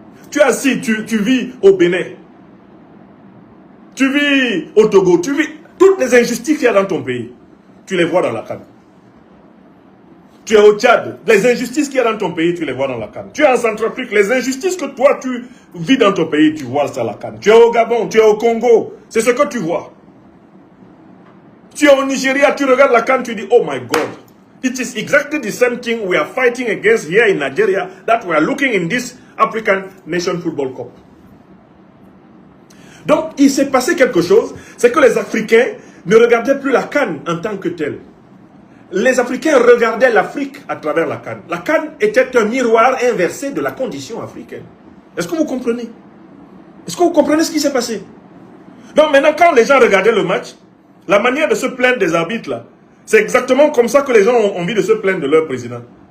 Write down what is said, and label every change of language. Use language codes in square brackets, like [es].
[fr] Tu es assis, tu vis au Bénin, tu vis au Togo, tu vis toutes les injustices qu'il y a dans ton pays, tu les vois dans la CAN. Tu es au Tchad, les injustices qu'il y a dans ton pays, tu les vois dans la CAN. Tu es en Centrafrique, les injustices que toi tu vis dans ton pays, tu vois ça à la CAN. Tu es au Gabon, tu es au Congo, c'est ce que tu vois. Tu es au Nigeria, tu regardes la CAN, tu dis, [en] oh my God, it is exactly the same thing we are fighting against here in Nigeria that we are looking in this African Nation Football Cup. [fr] Donc, il s'est passé quelque chose, c'est que les Africains ne regardaient plus la CAN en tant que telle. Les Africains regardaient l'Afrique à travers la CAN. La CAN était un miroir inversé de la condition africaine. Est-ce que vous comprenez? Est-ce que vous comprenez ce qui s'est passé? Donc maintenant, quand les gens regardaient le match, la manière de se plaindre des arbitres, là, c'est exactement comme ça que les gens ont envie de se plaindre de leur président.